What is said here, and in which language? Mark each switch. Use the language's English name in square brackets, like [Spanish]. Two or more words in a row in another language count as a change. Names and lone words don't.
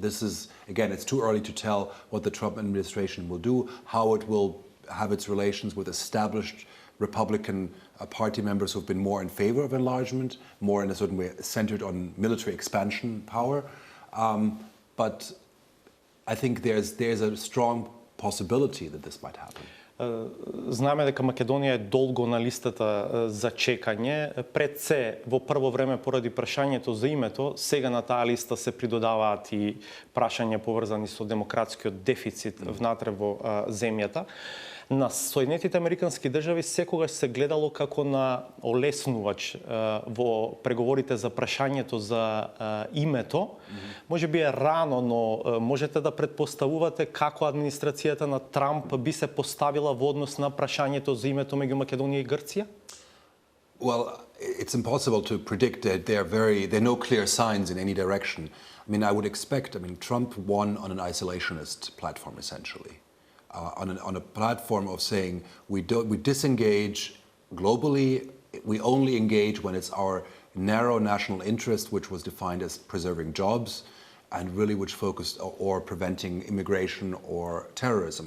[English] This is, again, it's too early to tell what the Trump administration will do, how it will have its relations with established Republican Party members who've been more in favor of enlargement, more in a certain way centered on military expansion power. But I think there's a strong possibility that this might happen. [Macedonian] Знаеме дека Македонија е долго на листата за чекање. Пред се, во прво време поради прашањето за името, сега на таа листа се придодаваат и прашања поврзани со демократскиот дефицит внатре во земјата. На Соединетите Американски држави секогаш се гледало како на олеснувач во преговорите за прашањето за името. Може би е рано, но можете да предпоставувате како администрацијата на Трамп би се поставила во однос на прашањето за името меѓу Македонија и Грција? [English] Well, it's impossible to predict that there are no clear signs in any direction. I mean, I would expect, Trump won on an isolationist platform, essentially. On a platform of saying we disengage globally, we only engage when it's our narrow national interest, which was defined as preserving jobs, and really which focused or preventing immigration or terrorism.